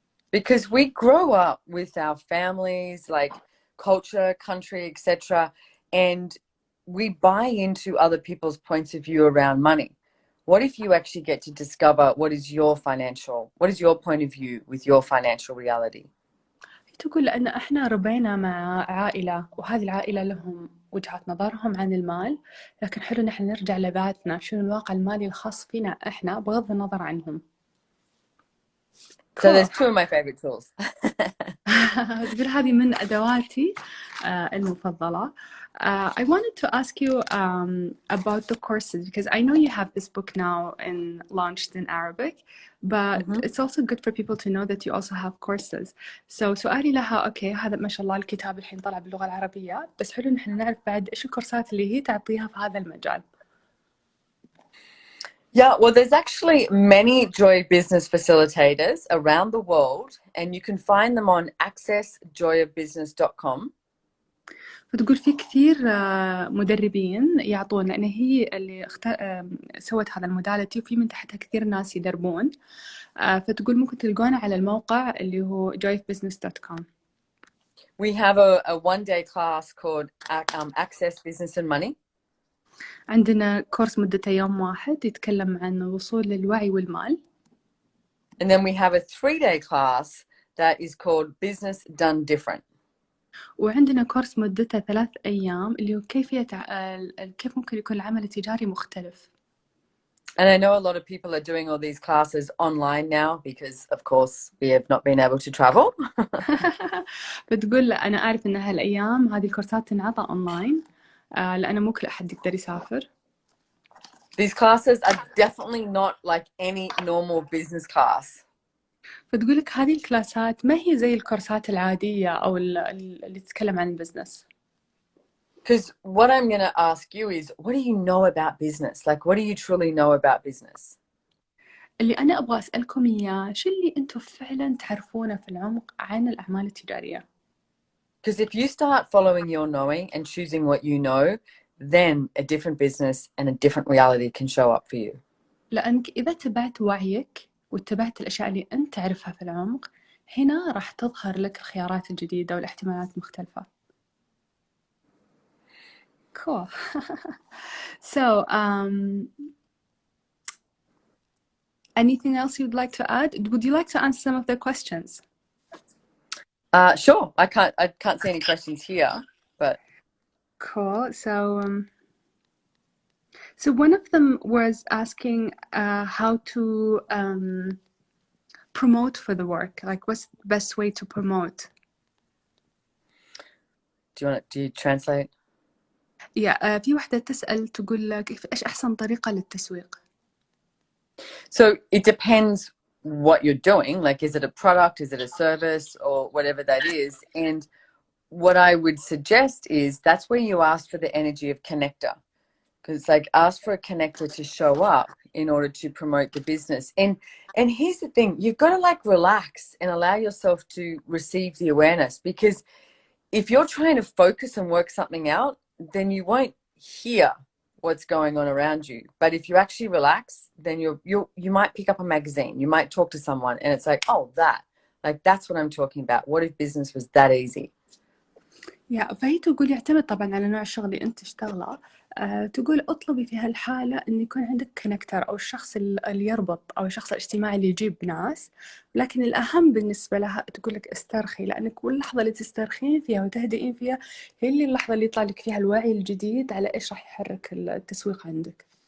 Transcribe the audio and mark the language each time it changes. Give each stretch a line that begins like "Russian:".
English: Because we grow up with our families, like culture, country, etc., and we buy into other people's points of view around money. What if you actually get to discover what is your point of view with your financial reality?
Arabic: تقول لأن إحنا ربينا مع عائلة، وهذه العائلة لهم وجهة نظرهم عن المال، لكن حلو نحن نرجع لذاتنا، شنو الواقع المالي الخاص فينا إحنا بغض النظر عنهم.
English: So there's two of my favorite tools.
Arabic: تقول هذه من أدواتي المفضلة.
English: I wanted to ask you about the courses, because I know you have this book now and launched in Arabic, but it's also good for people to know that you also have courses.
Arabic: So سؤالي لها أوكي، هذا ما شاء الله الكتاب الحين طلع باللغة العربية، بس حلو نحن نعرف بعد إيش الكورسات اللي هي تعطيها في هذا المجال.
English: Yeah, well, there's actually many Joy Business facilitators around the world, and you can find them on accessjoyofbusiness.com.
Arabic: فتقول في كثير مدربين يعطون، لأن هي اللي سوت هذا الموداليتي، وفي من تحتها كثير ناس يدربون. فتقول ممكن تلقونه على الموقع اللي هو joyofbusiness.com.
English: We have a one-day class called Access Business and Money.
Arabic: عندنا كورس مدته يوم واحد يتكلم عن الوصول للوعي والمال.
English: And then we have a 3-day class that is called Business Done Different.
Arabic: وعندنا كورس مدته 3 أيام اللي هو كيف ممكن يكون العمل التجاري مختلف.
English: And I know a lot of people are doing all these classes online now because, of course, we have not been able to travel.
Arabic: بتقول أنا أعرف إن هالأيام هذه الكورسات تنعطى أونلاين، لأن مو كل أحد يقدر يسافر.
English: These classes are definitely not like any normal business class.
Arabic: فتقولك هذه الكلاسات ما هي زي الكورسات العادية أو اللي تتكلم عن البزنس.
English: Because what I'm going to ask you is, what do you know about business? Like, what do you truly know about business?
Arabic: اللي أنا أبغى أسألكم إياه، شو اللي أنتم فعلا تعرفونه في العمق عن الأعمال التجارية؟
English: Because if you start following your knowing and choosing what you know, then a different business and a different reality can show up for you.
Arabic: لأنك إذا تبعت وعيك واتبعت الأشياء اللي أنت تعرفها في العمق، هنا راح تظهر لك الخيارات الجديدة والاحتمالات المختلفة.
English: Cool. So, anything else you'd like to add? Would you like to answer some of the questions? Sure. I can't see any questions here, but Cool. So one of them was asking how to promote for the work. Like, what's the best way to promote? do you translate?
Arabic: في واحدة تسأل تقول لك إيش أحسن طريقة للتسويق؟
English: So it depends what you're doing. Like, is it a product? Is it a service? Or whatever that is. And what I would suggest is that's where you ask for the energy of connector. Because it's like, ask for a connector to show up in order to promote the business. And here's the thing, you've got to like relax and allow yourself to receive the awareness, because if you're trying to focus and work something out, then you won't hear what's going on around you. But if you actually relax, then you might pick up a magazine, you might talk to someone, and it's like, oh, that's what I'm talking about. What if business was that easy?
Arabic: فهي تقول يعتمد طبعا على نوع الشغل اللي أنت تشتغله. تقول اطلبي في هالحالة إن يكون عندك كونكتر أو الشخص اللي يربط أو الشخص الاجتماعي اللي يجيب ناس. لكن الأهم بالنسبة لها تقول لك استرخي، لأنك كل لحظة اللي تسترخين فيها وتهدئين فيها هي اللي اللحظة اللي يطلع لك فيها الوعي الجديد على إيش راح يحرك التسويق عندك.